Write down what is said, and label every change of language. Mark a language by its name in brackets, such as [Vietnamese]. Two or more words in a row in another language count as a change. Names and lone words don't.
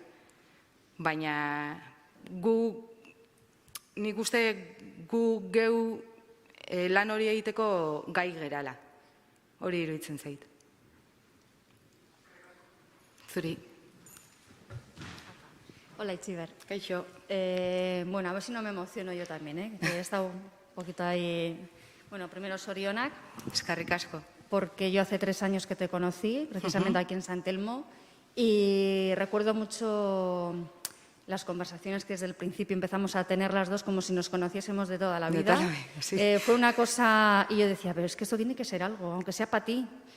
[Basque] Baina nik uste gu geu lan hori egiteko gai gerala. Hori iruditzen zait. Zuri. [Spanish] Hola, Itziber. [Basque] Kaixo. [Spanish] Bueno, a ver si no me emociono yo también, que he estado un poquito ahí. Bueno, primero sorionak. [Basque] Eskerrik asko. [Spanish] Porque yo hace 3 años que te conocí, precisamente aquí en San Telmo, y recuerdo mucho las conversaciones que desde el principio empezamos a tener las dos como si nos conociésemos de toda la vida. Sí. Fue una cosa, y yo decía, pero es que esto tiene que ser algo, aunque sea para ti.